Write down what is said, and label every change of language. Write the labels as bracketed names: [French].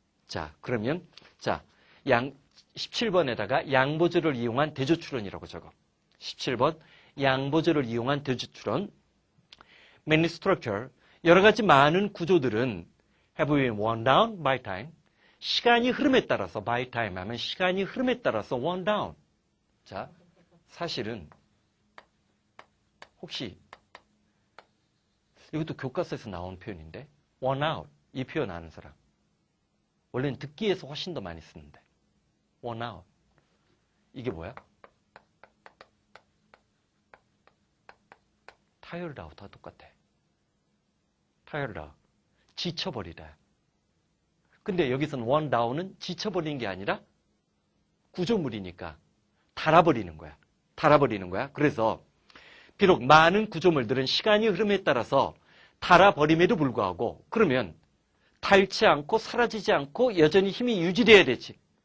[Korean] 자, 그러면 자, 17번에다가 양보절을 이용한 대조추론이라고 적어. 17번 양보절을 이용한 대조추론. [English] Many structure [Korean] 여러 가지 많은 구조들은 [English] have been worn down by time. [Korean] 시간이 흐름에 따라서 [English] by time [Korean] 하면 시간이 흐름에 따라서 [English] worn down. [Korean] 자, 사실은 혹시 이것도 교과서에서 나온 표현인데 worn out 이 표현 아는 사람. 원래는 듣기에서 훨씬 더 많이 쓰는데 worn out 이게 뭐야? tired out와 똑같아. tired out 지쳐버리다. 근데 여기서는 worn down은 지쳐버리는 게 아니라 구조물이니까 닳아버리는 거야. 닳아버리는 거야. 그래서 비록 많은 구조물들은 시간이 흐름에 따라서 닳아버림에도 불구하고 그러면 닳지 않고 사라지지 않고 여전히 힘이 유지돼야 되지.